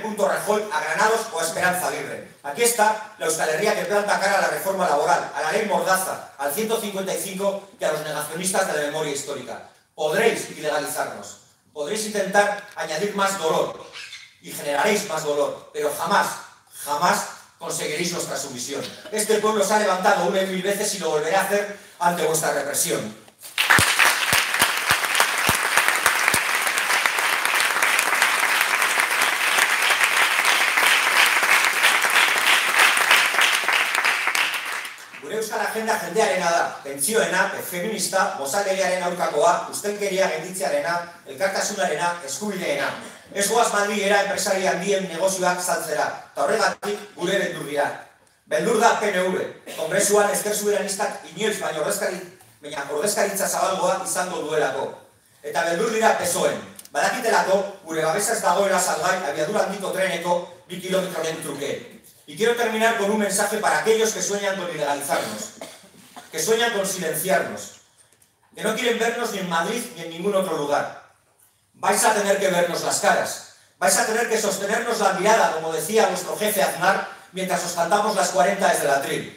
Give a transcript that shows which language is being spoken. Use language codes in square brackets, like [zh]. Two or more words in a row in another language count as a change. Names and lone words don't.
[es] Rajoy, a Granados o a Esperanza Aguirre. Aquí está la Euskal Herria que planta cara a la reforma laboral, a la ley Mordaza, al 155 y a los negacionistas de la memoria histórica. Podréis ilegalizarnos, podréis intentar añadir más dolor y generaréis más dolor, pero jamás conseguiréis nuestra sumisión. Este pueblo se ha levantado 1.000 veces y lo volverá a hacer ante vuestra represión. [eu] Gure euskal agenda jendearena da, pentsioena, feminista, mozalegiaren aurkakoa, ustelkeria gainditzearena, elkartasunarena, eskubideena. Ez goaz Madrilera enpresari handien negozioak saltzera, eta horregatik gure beldur dira. Beldur da PNV, kongresuan ezker soberanistak inoiz baino ordezkaritza zabalgoa izango duelako. Eta beldur dira PSOE-en, badakitelako gure babesa ez dagoela salgai abiadura handiko treneko 2 kilometroren truke. [es] Y quiero terminar con un mensaje para aquellos que sueñan con ilegalizarnos, que sueñan con silenciarnos, que no quieren vernos ni en Madrid ni en ningún otro lugar. Vais a tener que vernos las caras, vais a tener que sostenernos la mirada, como decía nuestro jefe Aznar, mientras os cantamos las 40 desde el atril.